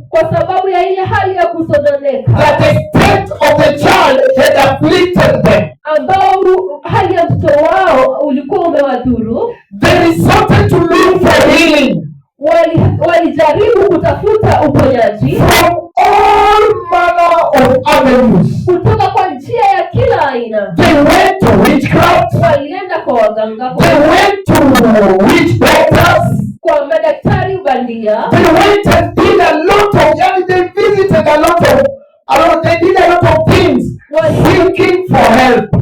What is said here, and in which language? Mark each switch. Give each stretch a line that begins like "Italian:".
Swahili: kwa sababu ya ile hali ya kusononeka
English: that the state of the child had afflicted them,
Swahili: ambao hali ya mtoto wao ulikuwa umewadhuru,
English: they resorted to look for healing
Swahili: walijaribu kutafuta uponyaji
English: from all manner of avenues.
Swahili: kutoka kwa njia ya kila aina.
English: They went to witchcraft.
Swahili: Walienda kwa waganga,
English: They went to witch doctors.
Swahili: kwa madaktari bandia.
English: They went and did a lot of, they visited a lot of, they did a lot of things, seeking for help.